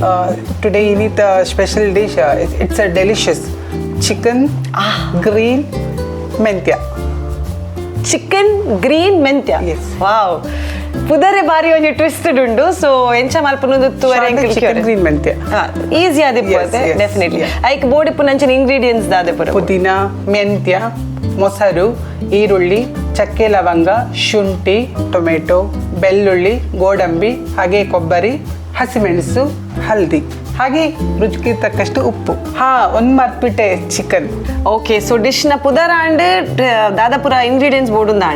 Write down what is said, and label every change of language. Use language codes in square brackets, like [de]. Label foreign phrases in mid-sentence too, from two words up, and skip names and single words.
[en] Today ಇನಿತ್ special dish, it's a delicious chicken green ಮೆಂತ್ಯ. [tcy] ಚಿಕನ್ ಗ್ರೀನ್ ಮೆಂತ್ಯ. ವಾವ್, ಪುದರೆ ಬಾರಿ ಒಂಜಿ ಟ್ವಿಸ್ಟೆಡ್ ಉಂಡು. ಸೊ ಎಂಚ ಮಲ್ಪುನದು ಚಿಕನ್ ಗ್ರೀನ್ ಮೆಂತ್ಯ ಈಸಿ ಆದಿಪ್ಪುತ್ತೆ ಡೆಫಿನೆಟ್ಲಿ. ಐಕ್ ಬೋಡಿಪ್ಪುನಂಚಿನ ಇಂಗ್ರೀಡಿಯೆಂಟ್ಸ್ ದಾದೆಪುರ [kn] ಪುದೀನ, ಮೆಂತ್ಯ, ಮೊಸರು, ಈರುಳ್ಳಿ, ಚಕ್ಕೆ ಲವಂಗ, ಶುಂಠಿ, ಟೊಮೆಟೊ, ಬೆಳ್ಳುಳ್ಳಿ, ಗೋಡಂಬಿ, ಹಾಗೆ ಕೊಬ್ಬರಿ, ಹಸಿಮೆಣಸು, ಹಲ್ದಿ, ಹಾಗೆ ರುಚಿಗೆ ತಕ್ಕಷ್ಟು ಉಪ್ಪು. ಒಂದು ಮರ್ತ್ಬಿಟ್ಟೆ ಚಿಕನ್. [tcy] ಓಕೆ, ಸೊ ಡಿಶ್ನ ಪುದರ ಅಂಡ್ ದಾದಾಪುರ ಇಂಗ್ರೀಡಿಯೆಂಟ್ಸ್ ಬೋಡುಂದ ಅಂಡ್.